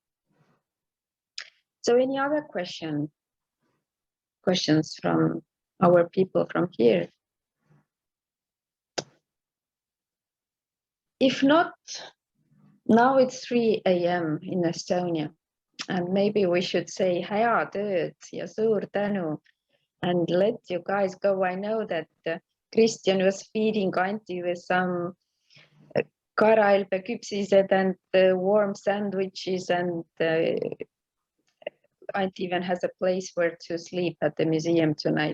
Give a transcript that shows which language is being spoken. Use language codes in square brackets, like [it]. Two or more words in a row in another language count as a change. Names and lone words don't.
[en] So any other questions from our people from here? If not, now it's 3 a.m. in Estonia, and maybe we should say [et] hea tööd ja suur tänu [en] and let you guys go. I know that Christian was feeding Anti with some karaelbeküpsised and warm sandwiches, and Anti even has a place where to sleep at the museum tonight.